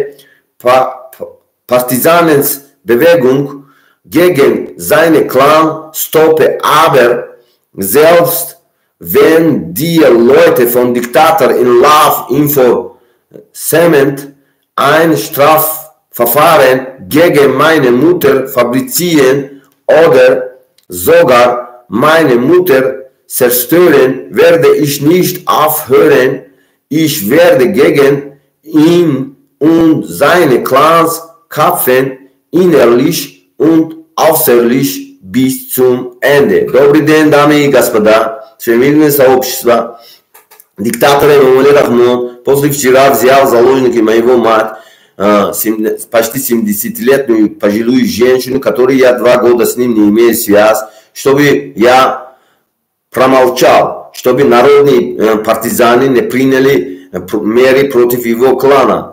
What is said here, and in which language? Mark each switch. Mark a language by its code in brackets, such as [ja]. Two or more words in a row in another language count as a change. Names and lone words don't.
[de] Partisanenbewegung gegen seine Clan stoppe, aber selbst wenn die Leute von Diktator in [en] Love Info Cement [de] ein Strafverfahren gegen meine Mutter fabrizieren oder sogar meine Mutter zerstören, werde ich nicht aufhören. Ich werde gegen ihn und seine Clans kämpfen, innerlich und äußerlich bis zum Ende. [ru] Добрый день, дамы и господа, члены сообщества. Диктатор Эмомали Рахмон после вчера взял заложники моего мать, почти 70-летнюю пожилую женщину, которую я 2 года с ним не имею связь, чтобы я промолчал, чтобы народные партизаны не приняли меры против его клана.